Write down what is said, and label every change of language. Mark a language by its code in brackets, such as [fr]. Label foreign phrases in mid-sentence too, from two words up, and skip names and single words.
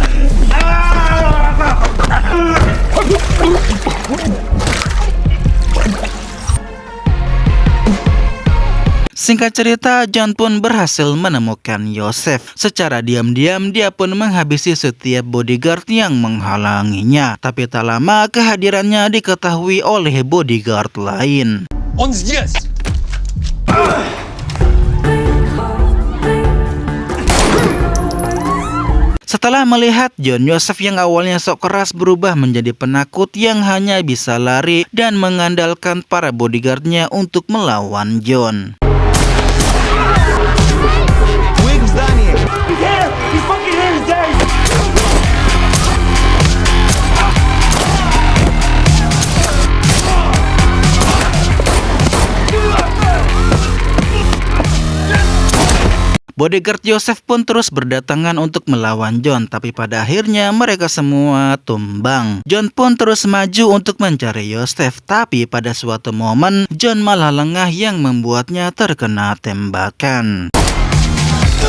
[id] Singkat cerita, John pun berhasil menemukan Yosef. Secara diam-diam, dia pun menghabisi setiap bodyguard yang menghalanginya. Tapi tak lama, kehadirannya diketahui oleh bodyguard lain. [ru] Он здесь! [id] Setelah melihat John, Yosef yang awalnya sok keras berubah menjadi penakut yang hanya bisa lari dan mengandalkan para bodyguardnya untuk melawan John. [en] He's here! He's fucking here! He's dead! [id] Bodyguard Yosef pun terus berdatangan untuk melawan John, tapi pada akhirnya mereka semua tumbang. John pun terus maju untuk mencari Yosef, tapi pada suatu momen John malah lengah yang membuatnya terkena tembakan.